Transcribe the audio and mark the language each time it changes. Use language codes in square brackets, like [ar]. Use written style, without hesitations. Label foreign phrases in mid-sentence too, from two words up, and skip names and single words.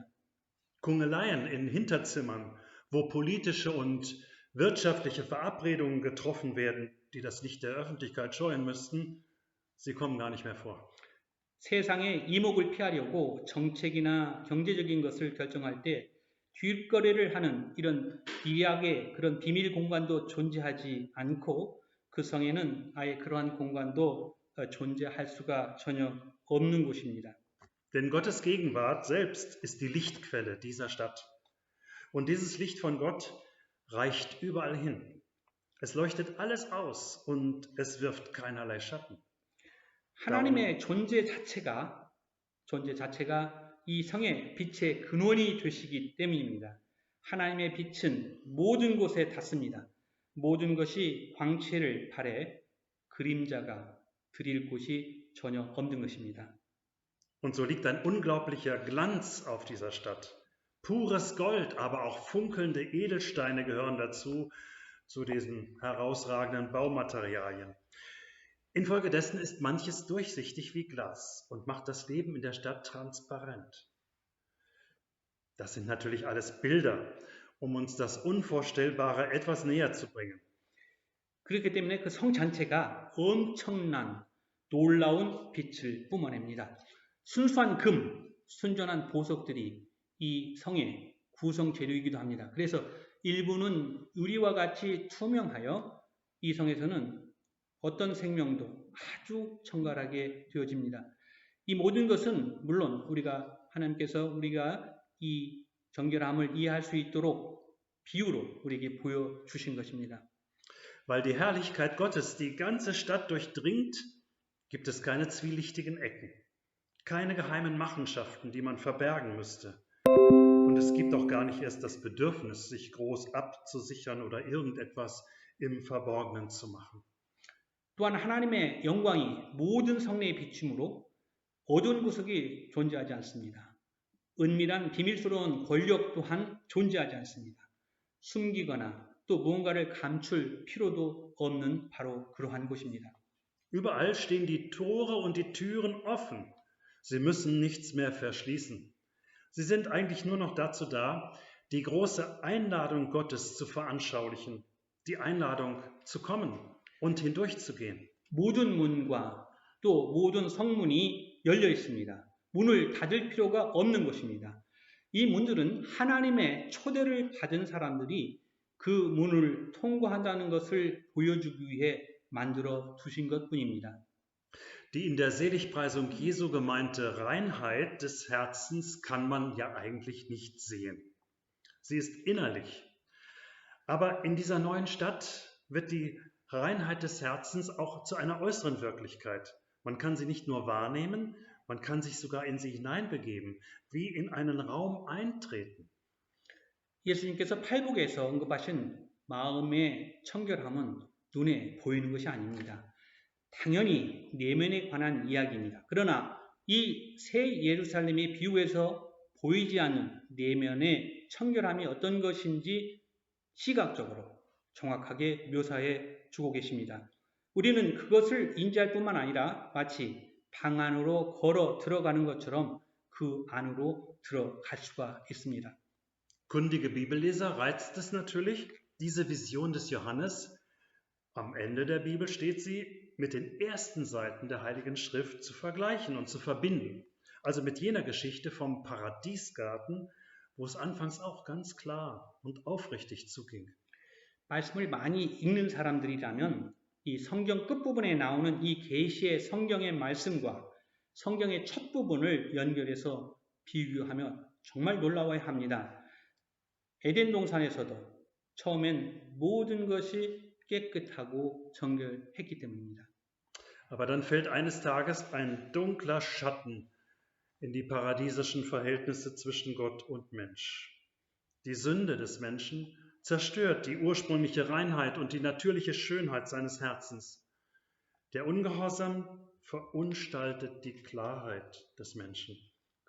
[de] Kungeleien in Hinterzimmern, wo politische und wirtschaftliche Verabredungen getroffen werden, die das Licht der Öffentlichkeit scheuen müssten, sie kommen gar nicht mehr vor. [ko] 세상의 이목을 피하려고 정책이나 경제적인 것을 결정할 때 뒷거래를 하는 이런 비약의 그런 비밀 공간도 존재하지 않고 그 성에는 아예 그러한 공간도 존재할 수가 전혀 없는 곳입니다. [de] Denn Gottes Gegenwart selbst ist die Lichtquelle dieser Stadt. Und dieses Licht von Gott reicht überall hin. Es leuchtet alles aus und es wirft keinerlei Schatten. [ko] 하나님의 존재 자체가 이 성의 빛의 근원이 되시기 때문입니다. 하나님의 빛은 모든 곳에 닿습니다. 모든 것이 광채를 발해 그림자가 드릴 곳이 전혀 없는 것입니다. [de] Und so liegt ein unglaublicher Glanz auf dieser Stadt. Pures Gold, aber auch funkelnde Edelsteine gehören dazu, zu diesen herausragenden Baumaterialien. Infolgedessen ist manches durchsichtig wie Glas und macht das Leben in der Stadt transparent. Das sind natürlich alles Bilder, um uns das Unvorstellbare etwas näher zu bringen. [ko] 그렇기 때문에 그 성 전체가 엄청난 놀라운 빛을 뿜어냅니다. 순수한 금, 순전한 보석들이 이 성의 구성 재료이기도 합니다. 그래서 일부는 유리와 같이 투명하여 이 성에서는 어떤 생명도 아주 청결하게 되어집니다. 이 모든 것은 물론 하나님께서 우리가 이 정결함을 이해할 수 있도록 비유로 우리에게 보여주신 것입니다. [de] Weil die Herrlichkeit Gottes die ganze Stadt durchdringt, gibt es keine zwielichtigen Ecken, keine geheimen Machenschaften, die man verbergen müsste. Und es gibt auch gar nicht erst das Bedürfnis, sich groß abzusichern oder irgendetwas im Verborgenen zu machen. [ko] 또한 하나님의 영광이 모든 성내에 비추므로 어두운 구석이 존재하지 않습니다. 은밀한 비밀스러운 권력 또한 존재하지 않습니다. 숨기거나 또 무언가를 감출 필요도 없는 바로 그러한 곳입니다. [de] Überall stehen die Tore und die Türen offen. Sie müssen nichts mehr verschließen. Sie sind eigentlich nur noch dazu da, die große Einladung Gottes zu veranschaulichen, die Einladung zu kommen und hindurchzugehen. [ko] 모든 문과 또 모든 성문이 열려 있습니다. 문을 닫을 필요가 없는 것입니다. 이 문들은 하나님의 초대를 받은 사람들이 그 문을 통과한다는 것을 보여주기 위해 만들어 두신 것뿐입니다. [de] Die in der Seligpreisung Jesu gemeinte Reinheit des Herzens kann man ja eigentlich nicht sehen. Sie ist innerlich. Aber in dieser neuen Stadt wird die Reinheit des Herzens auch zu einer äußeren Wirklichkeit. Man kann sie nicht nur wahrnehmen, man kann sich sogar in sie hineinbegeben, wie in einen Raum eintreten. [ko] 예수님께서 팔복에서 언급하신 마음의 청결함은 눈에 보이는 것이 아닙니다. 당연히 내면에 관한 이야기입니다. 그러나 이 새 예루살렘의 비유에서 보이지 않는 내면의 청결함이 어떤 것인지 시각적으로 정확하게 묘사해 주고 계십니다. 우리는 그것을 인지할 뿐만 아니라 마치 방 안으로 걸어 들어가는 것처럼 그 안으로 들어갈 수가 있습니다. [de] Kundige Bibelleser reizt es natürlich, diese Vision des Johannes. Am Ende der Bibel steht sie mit den ersten Seiten der Heiligen Schrift zu vergleichen und zu verbinden. Also mit jener Geschichte vom Paradiesgarten, wo es anfangs auch ganz klar und aufrichtig zuging. [ko] 말씀을 많이 읽는 사람들이라면 이 성경 끝부분에 나오는 이 계시의 성경의 말씀과 성경의 첫 부분을 연결해서 비교하면 정말 놀라워야 합니다. 에덴 동산에서도 처음엔 모든 것이 깨끗하고 정결했기 때문입니다. [de] Aber dann fällt eines Tages ein dunkler Schatten in die paradiesischen Verhältnisse zwischen Gott und Mensch. Die Sünde des Menschen zerstört die ursprüngliche Reinheit und die natürliche Schönheit seines Herzens. Der Ungehorsam verunstaltet die Klarheit des Menschen.